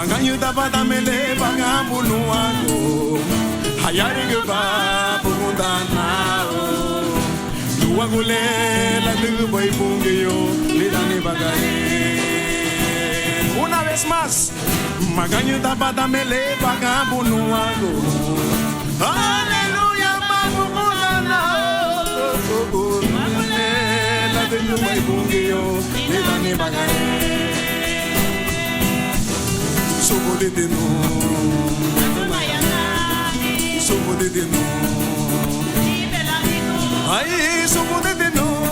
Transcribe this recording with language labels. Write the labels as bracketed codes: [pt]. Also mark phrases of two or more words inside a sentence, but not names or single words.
[cab] Maganyuta patamele pangabunuago. Hayari ba pundanao. Tuagulela tu boy pungiyo lidani bagae. [es] Una vez más. [cab] Maganyuta patamele pangabunuago. Aleluya mabunuanao. Tuagulela tu boy pungiyo lidani bagae. Sobo de no. Sobo de no. Ay, sobo de no.